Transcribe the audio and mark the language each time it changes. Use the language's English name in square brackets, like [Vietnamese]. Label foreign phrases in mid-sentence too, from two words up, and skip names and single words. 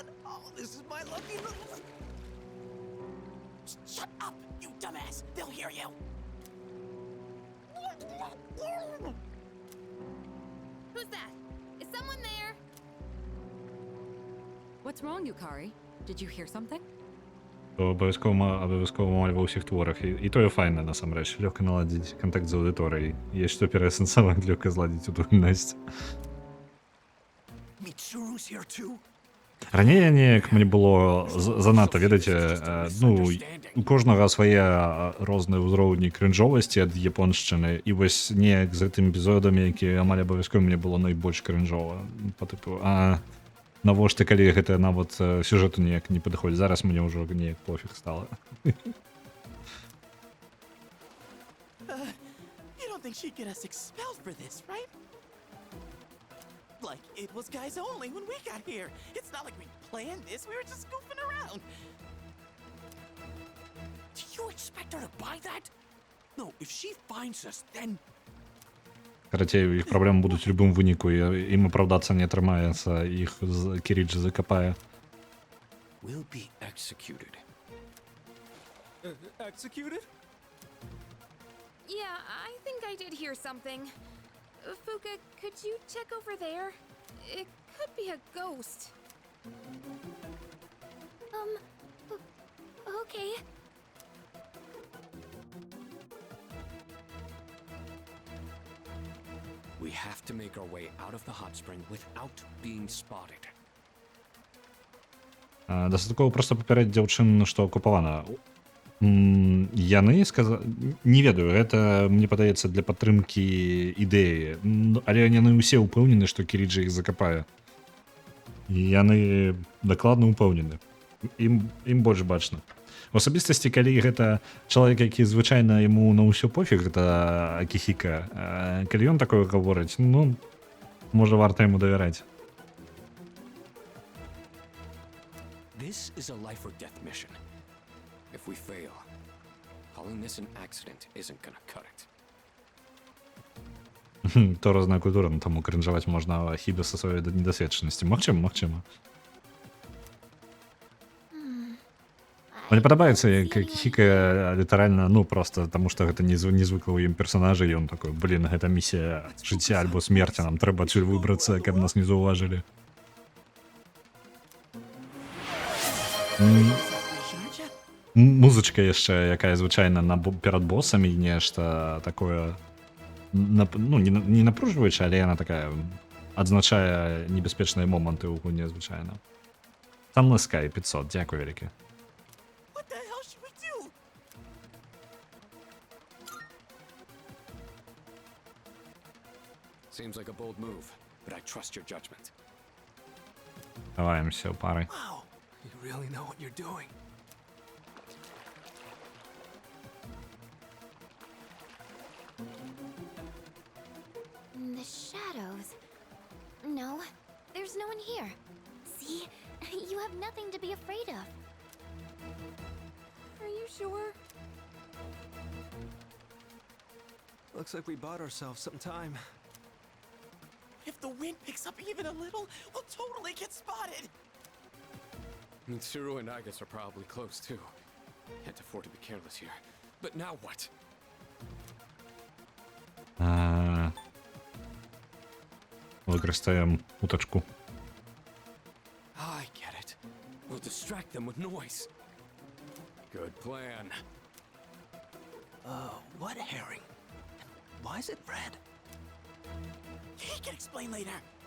[English] Oh, this is my lucky little... Shut up, you dumbass! They'll hear you! Who's that? Is someone there? What's wrong, Yukari? Did you hear something? [Ukrainian] То обов'язково мовлю в усіх творах. І то є файне, [Belarusian] насамрэч. Лёгка наладзіць кантакт з аўдыторыяй. Є што пераасэнсаваць, лёгка зладзіць утульнасць. [English] Mitsuru's here too? [Belarusian] Раней неяк мне было занадта, ведаеце, ну, у кожнага свае розныя ўзроўні крынжовасці ад японшчыны, і вось неяк з гэтымі эпізодамі, якія амаль абавязкова мне было найбольш крынжова. Па тыпу, навошта, калі гэта нават сюжэту неяк не падыходзіць. Зараз мне ўжо неяк пофіг стала. [English] You don't think she'd get us expelled for this, right? Like, it was guys only when we got here. It's not like we planned this, we were just goofing around. Do you expect her to buy that? No, if she finds us, then... [Belarusian] Карацей, іх праблемы будуць у любым выніку, і ім апраўдацца не атрымаецца, іх Кіріджі закапае. [English] Will be executed. Executed? Yeah, I think I did hear something. Fuka, could you check over there? It could be a ghost. Okay. We have to make our way out of the hot spring without being spotted. [Belarusian] Дастаткова проста папярэдзіць дзяўчын, што акупавана. Яны сказалі... Не ведаю, гэта, мне падаецца, для падтрымкі ідэі. Але яны ўсе ўпэўнены, што Кіріджі іх закапае. І яны дакладна ўпэўнены. Ім больш бачна. У асабістасці, калі гэта чалавек, які звычайна яму на ўсё пофіг, гэта Акіхіка, калі ён такое гаворыць, ну, можа, варта яму давяраць. [English] This is a life or death mission. If we fail, calling this an accident isn't gonna cut it. [Belarusian] То розная культура, таму кринжаваць можна хіба са сваёй недасведчанасці. Магчыма. Мне падабаецца, як Кіхіка літаральна, ну, просто таму што гэта незвыкла ў ім персанажы, і ён такой, блін, гэта місія жыцця альбо смерці, нам трэба адсюль выбрацца, каб нас не заўважылі. Музычка яшчэ, якая звычайна перад босамі, нешта такое, ну, не напружваючая, але яна такая адзначае небяспечныя моманты ў гульне звычайна. Там Sky 500, дзякуй вялікі. [English] What the hell should we do? Seems like a bold move, but I trust your judgment. [Belarusian] Хаваемся ў пары. [English] Wow, you really know what you're doing. The shadows. No, there's no one here. See? You have nothing to be afraid of. Are you sure? Looks like we bought ourselves some time. If the wind picks up even a little, we'll totally get spotted! Mitsuru and Agus are probably close too. Can't afford to be careless here. But now what? [Ukrainian] Використаємо уточку. [English] I get it. We'll distract them with noise. Good plan. What herring? Why is it red? He can explain later.